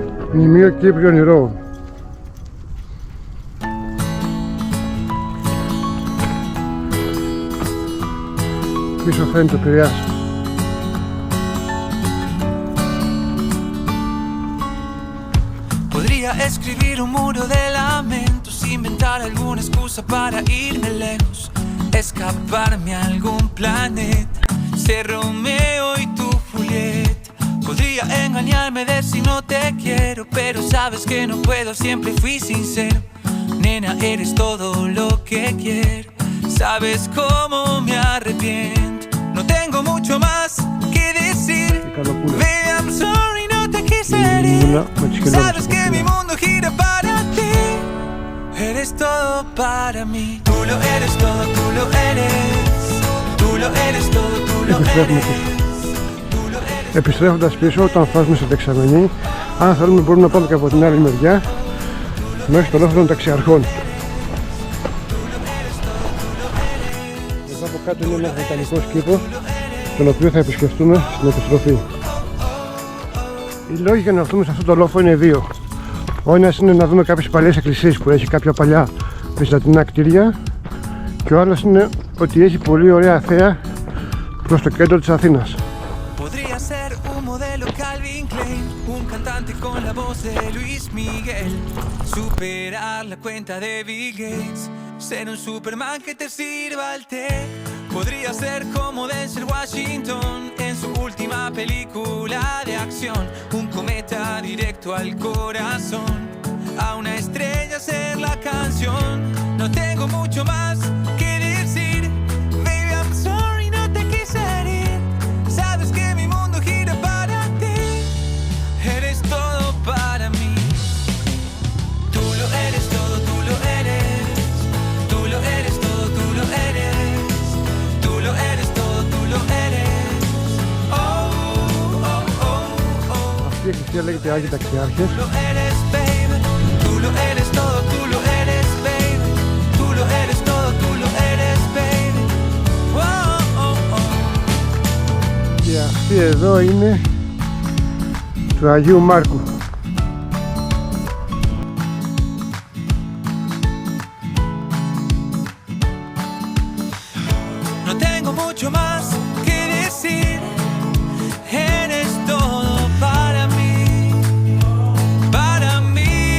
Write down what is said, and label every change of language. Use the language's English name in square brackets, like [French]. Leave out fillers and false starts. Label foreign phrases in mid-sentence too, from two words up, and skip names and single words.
[Greek] Μνημείο Κύπριων Ηρώων. Πίσω φαίνεται ο Πειραιάς. [Spanish] Podría escribir un muro de lamentos, inventar alguna excusa para irme lejos, escaparme a algún planeta, ser Romeo y tú Julieta. Podría engañarme de si no te quiero, pero sabes que no puedo, siempre fui sincero. Nena, eres todo lo que quiero, sabes cómo me arrepiento. No tengo mucho más que decir, [English] baby, I'm sorry, [Spanish] no te quise herir. Sabes que mi mundo gira para ti, eres todo para mí. Tú lo eres todo, tú lo eres. Tú lo eres todo, tú lo eres. [Greek] Επιστρέφοντας πίσω, όταν φτάσουμε στο δεξαμενή, αν θέλουμε μπορούμε να πάμε και από την άλλη μεριά μέχρι το λόφο των ταξιαρχών. Εδώ από κάτω είναι ένας βοτανικός κήπος, τον οποίο θα επισκεφτούμε στην επιστροφή. Οι λόγοι για να έρθουμε σε αυτό το λόφο είναι δύο. Ο ένας είναι να δούμε κάποιες παλιές εκκλησίες που έχει κάποια παλιά βυζαντινά κτίρια, και ο άλλος είναι ότι έχει πολύ ωραία θέα προς το κέντρο της Αθήνας. [Spanish] Un cantante con la voz de Luis Miguel, superar la cuenta de Bill Gates, ser un Superman que te sirva el té. Podría ser como Denzel Washington en su última película de acción, un cometa directo al corazón, a una estrella ser la canción. No tengo mucho más que decir, [English] baby, I'm sorry, [Spanish] no te quise herir. Sabes que mi mundo gira para ti, eres todo para mí. Tú lo eres todo, tú lo eres. Tú lo eres todo, tú lo eres. Tú lo eres todo, tú lo eres. Oh, oh, oh, oh. [Greek] Αυτή η εκκλησία λέγεται Άγιοι Ταξιάρχες. [Spanish] Tú lo eres, baby. Tú lo eres todo, tú lo eres, baby. Tú lo eres todo, tú lo eres, baby. Oh, oh, oh. [Greek] Και αυτή εδώ είναι του Αγίου Μάρκου. [Spanish] No tengo mucho más que decir, eres todo para mí, para mí.